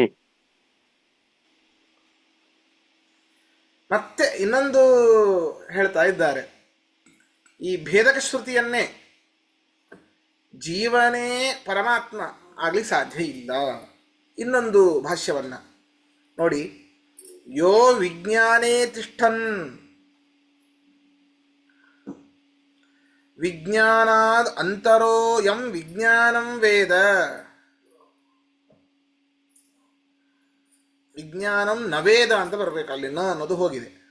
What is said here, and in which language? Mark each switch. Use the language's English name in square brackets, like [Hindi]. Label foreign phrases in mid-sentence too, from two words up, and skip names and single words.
[Kannada] ಮತ್ತೆ ಇನ್ನೊಂದು ಹೇಳ್ತಾ ಇದ್ದಾರೆ, ಈ ಭೇದಕ ಶ್ರುತಿಯನ್ನೇ ಜೀವನೇ ಪರಮಾತ್ಮ ಆಗ್ಲಿಕ್ಕೆ ಸಾಧ್ಯ ಇಲ್ಲ. ಇನ್ನೊಂದು ಭಾಷ್ಯವನ್ನ ನೋಡಿ, [Sanskrit] ಯೋ ವಿಜ್ಞಾನೇ ತಿಷ್ಠನ್ ವಿಜ್ಞಾನಾದ್ ಅಂತರೋ ಯಂ ವಿಜ್ಞಾನಂ ವೇದ. ವಿಜ್ಞಾನಂ ನವೇದ [Kannada] ಅಂತ ಬರಬೇಕು, ಅಲ್ಲಿ ನ ಅನ್ನೋದು ಹೋಗಿದೆ.